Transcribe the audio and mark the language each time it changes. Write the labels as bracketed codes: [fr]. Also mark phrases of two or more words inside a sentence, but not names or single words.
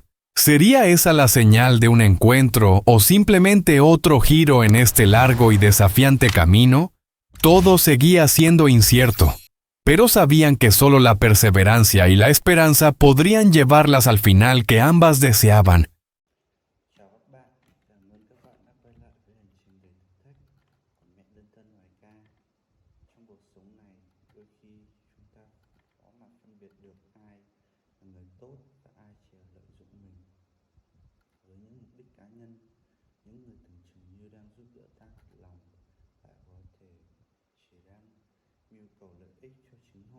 [es] ¿Sería esa la señal de un encuentro o simplemente otro giro en este largo y desafiante camino? Todo seguía siendo incierto, pero sabían que solo la perseverancia y la esperanza podrían llevarlas al final que ambas deseaban. [vi] Chào các bạn, cảm ơn các bạn đã quay lại với hành trình đầy thử thách của mẹ đơn thân Hoài Ca. Trong cuộc sống này, đôi khi chúng ta khó mà phân biệt được ai là người tốt và ai chỉ là lợi dụng mình. Với những mục đích cá nhân, những người tưởng chừng như đang giúp đỡ ta thật lòng lại có thể chỉ đang mưu cầu lợi ích cho chính họ.